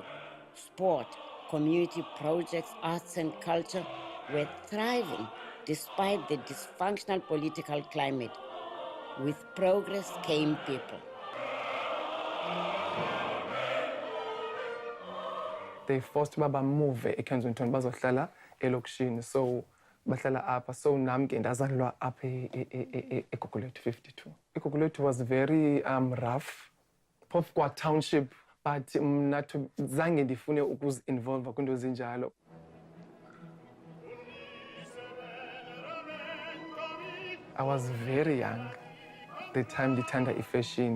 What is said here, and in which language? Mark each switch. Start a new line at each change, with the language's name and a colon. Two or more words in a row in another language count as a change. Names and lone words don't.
English: Sport, community projects, arts and culture were thriving despite the dysfunctional political climate. With progress came people. They forced Baba move eKensington
Xhosa: bazohlala elokishini,
English: so
Xhosa: bahlala apha. So nami ke ndazalelwa apha eGugulethu 52.
English: iGugulethu was very rough,
Xhosa: phofu kwa township, but mna zange ndifune ukuzi-involve kwinto ezinjalo.
English: I was very young the time
Xhosa: ndithanda ifashion.